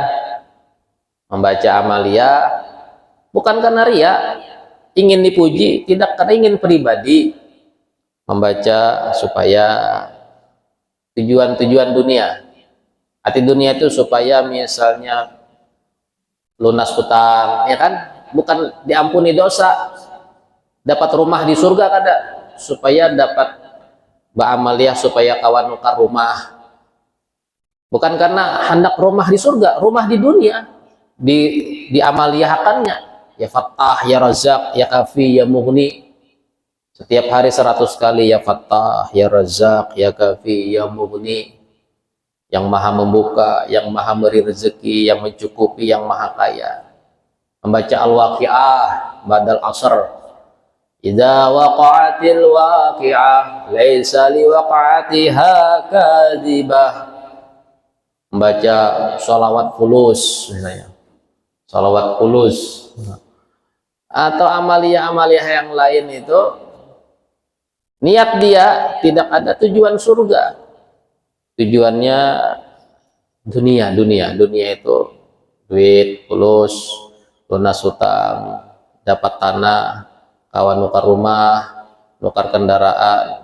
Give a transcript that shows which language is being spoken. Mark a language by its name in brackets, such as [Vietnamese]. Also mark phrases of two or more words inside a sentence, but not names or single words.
[Indonesian] Membaca amaliyah bukan karena ria, ingin dipuji, tidak karena ingin pribadi. Membaca supaya tujuan dunia. Arti dunia itu supaya misalnya lunas hutang, ya kan? [Banjar] Bukan diampuni dosa, dapat rumah di surga kada, supaya dapat ba'amaliyah supaya kawan nukar rumah. [Indonesian] Bukan karena hendak rumah di surga, rumah di dunia diamaliyahkannya. [Arabic] يا فتاح يا رزاق يا كافي يا مغني. [Indonesian] Setiap hari 100 kali [Arabic] يا فتاح يا رزاق يا كافي يا مغني. [Indonesian] Yang maha membuka, yang maha beri rezeki, yang mencukupi, yang maha kaya. Membaca Al-Waqi'ah, [Arabic] بعد العصر. إذا وقعت الواقعة ليس لوقعتها كاذبة. [Indonesian] Membaca sholawat fulus misalnya, sholawat fulus atau amalia-amalia yang lain itu, niat dia tidak ada tujuan surga, tujuannya dunia itu duit, fulus, lunas hutang, dapat tanah, kawan nukar rumah, nukar kendaraan.